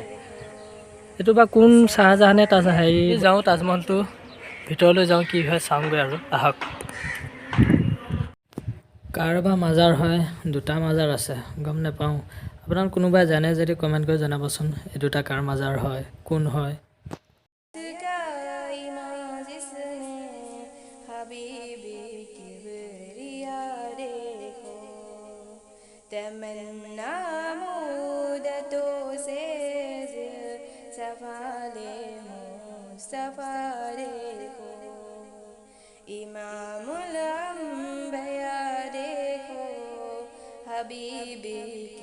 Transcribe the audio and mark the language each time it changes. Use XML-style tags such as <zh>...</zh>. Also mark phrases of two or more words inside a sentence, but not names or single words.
<as>এইটো বা কোন চাহজাহানে যাওঁ তাজমহলটো ভিতৰলৈ যাওঁ, কি হয় চাওঁগৈ আৰু আহক। কাৰোবাৰ মাজাৰ হয়, দুটা মাজাৰ আছে গম নাপাওঁ। আপোনালোক কোনোবাই জানে যদি কমেণ্ট কৰি জনাবচোন এই দুটা কাৰ মাজাৰ হয়, কোন হয়।</as> <ur>تمنا مدتوں سے سوالے مصطفیٰ دیکھو امام الانبیاء دیکھو حبیبی</ur>